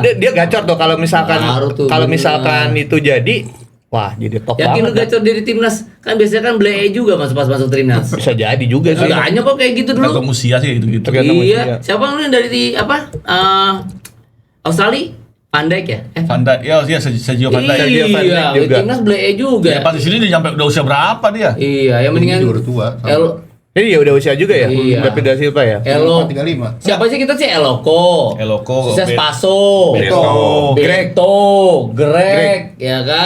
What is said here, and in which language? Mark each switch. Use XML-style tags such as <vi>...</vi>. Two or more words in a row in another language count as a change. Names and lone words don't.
<id>Dia gacor tuh kalau misalkan Baru tuh, kalau bener. misalkan itu jadi wah jadi top Yakin lu banget. gacor dari timnas? Kan biasanya kan Blee juga masuk timnas. Bisa jadi juga sih. Banyak kok kayak gitu dulu. Tergantung usia sih gitu-gitu. Tergantung usia. Iya. Siapa lu yang dari apa? Australia? Van Dijk ya? Van Dijk, ya Sergio Van Dijk. Sergio Van Dijk Iya, juga. timnas Blee juga. Ya pas di sini dia sampai udah usia berapa dia? Iya, yang mendingan Dia udah tua. Ini ya udah usia juga ya. Iya. David da Silva ya. Elo. 35. Siapa sih kita sih Eloko? Eloko, Sukses Bet- Paso. Beto. Greg, ya kan?</id>